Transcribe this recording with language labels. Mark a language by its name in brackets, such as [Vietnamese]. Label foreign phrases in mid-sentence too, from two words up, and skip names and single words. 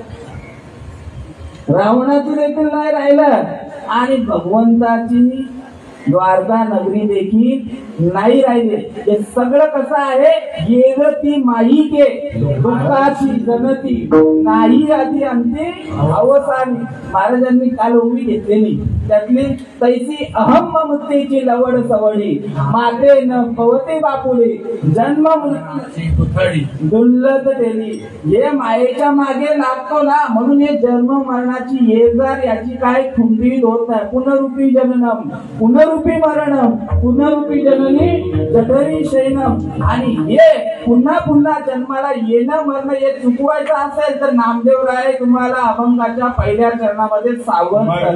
[Marathi] रावणाची देखील नाही राहिलं आणि भगवंताची द्वारका नगरी देखील नाही राहिले. हे सगळं कसं आहे, येगती माईके दुःखाची जनती, नाही आधी अंती अवसानी. महाराजांनी काल उभी घेतलेली त्यातली तैसी अहम ममतेची लवड सवडी, माते न पवते बापुले, जन्म मृत्यू दुल्लत केली. हे मायेच्या मागे लागतो ना, म्हणून हे जन्म मरणाची येजार याची काय खुंटी होत नाही. [Sanskrit] पुनरुपी जननम, पुनरुपी मरणम, पुनरुपी जननी जठरी शयनम. [Marathi] आणि हे पुन्हा पुन्हा जन्माला येणं मरणं हे चुकवायचं असेल तर नामदेवराय तुम्हाला अभंगाच्या पहिल्या चरणामध्ये सावध